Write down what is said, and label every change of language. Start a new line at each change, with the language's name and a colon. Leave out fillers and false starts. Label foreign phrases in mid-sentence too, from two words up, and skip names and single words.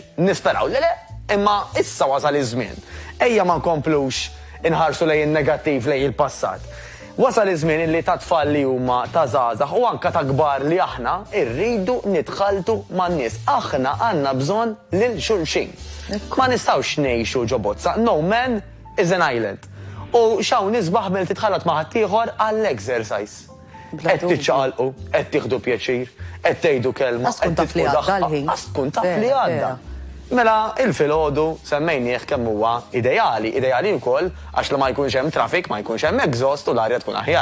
Maltese: Nisperaw li le, imma issa wasal iż-żmien. Ejja ma nkomplux inħarsu lej il-negattiv lej il-passat. Wasal iż-żmien illi ta' tfal li huma ta' żgħażagħ u anke ta' kbar li aħna rridu nidħaltu man-nies. Aħna għandna bżonn lil xulxin. Ma nistgħux ngħixu ġo bozza.
English: No man is an island.
Maltese: U xaw nisbaħ mill titħallat ma' ħaddieħor għall-exercise. Qed tiċċaqalqu, qed tieħdu pjaċir, qed tgħidu kelma, qed tkun taf li għadda. Mela, il-filgħodu semmejnieh kemm huwa ideali wkoll għax li ma jkunx hemm traffic, ma jkunx hemm exhaust u l-arja tkun aħjar.